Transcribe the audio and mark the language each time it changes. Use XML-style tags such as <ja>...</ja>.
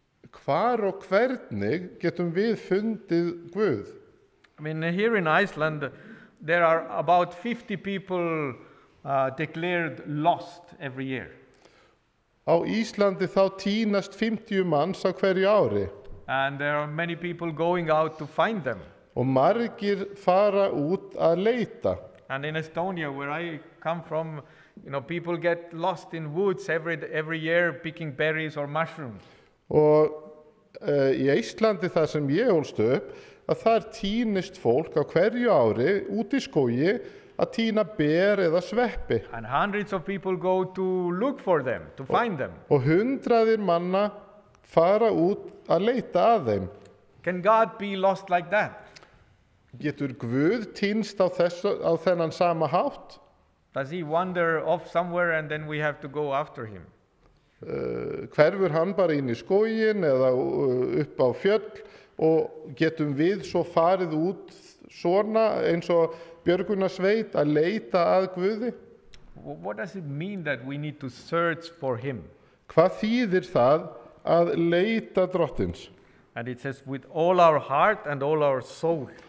<is>Hvar og hvernig getum við fundið Guð?</is> <en>I mean, here in Iceland, there are about 50 people declared lost every year.</en> <is>Á Íslandi þá tínast 50 manns á hverju ári</is> <en>and there are many people going out to find them.</en> <is>og margir fara út að leita.</is> <en>And in Estonia, where I come from, people get lost in woods every year picking berries or mushrooms.</en> <is>Og í Íslandi þar sem ég ólst upp, að þar tínist fólk á hverju ári út í skógi að tína ber eða sveppi.</is> <en>And hundreds of people go to look for them, to find them.</en> <is>Og hundraðir manna fara út að leita að þeim.</is> <en>Can God be lost like that?</en> <is>Getur Guð týnst á þennan sama hátt?</is> <en>Does he wander off somewhere and then we have to go after him?</en> <is>Hverfur hann bara inn í skóginn eða upp á fjöll og getum við svo farið út svona eins og björgunarsveit að leita að Guði?</is> <en>What does it mean that we need to search for him?</en> <is>Hvað þýðir það að leita drottins?</is> <en>And it says with all our heart and all our soul.</en>